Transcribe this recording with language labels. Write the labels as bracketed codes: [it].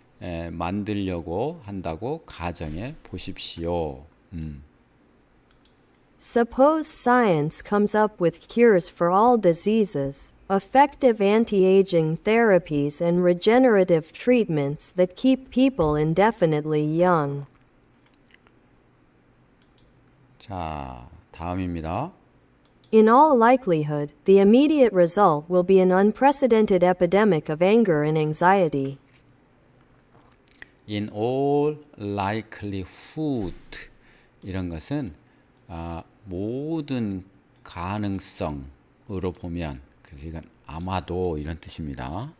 [ko] 만들려고 한다고 가정해 보십시오. [en] Suppose science comes up with cures for all diseases, effective anti-aging therapies and regenerative treatments that keep people indefinitely young. [ko] 자, 다음입니다. [en] In all likelihood, the immediate result will be an unprecedented epidemic of anger and anxiety. In all likelihood [ko] 이런 것은 모든 가능성으로 보면 그래서 이건 아마도 이런 뜻입니다.